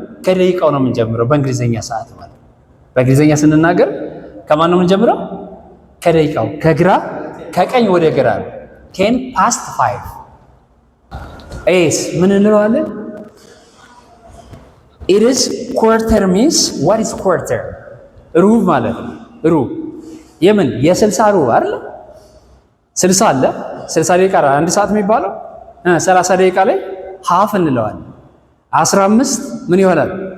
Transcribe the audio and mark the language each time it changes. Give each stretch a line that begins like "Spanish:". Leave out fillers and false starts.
Amharic: ከደቂቃው ነው የምንጀምረው በእንግሊዘኛ ሰዓት ማለት ነው። በእንግሊዘኛ ስንናገር ከማን ነው የምንጀምረው? ከደቂቃው ከግራ ከቀኝ ወደ ግራ ነው። 10 past 5 ኤስ ምን እንለዋለን?
English: it is quarter means what is quarter?
Amharic: ሩብ ማለት ነው። ሩብ የምን የ60 ሩብ አይደል? 60 አለ 60 ደቂቃ አንድ ሰዓት የሚባለው 30 ደቂቃ ላይ ሃፍ እንለዋለን። 15 ምን ይሆናል?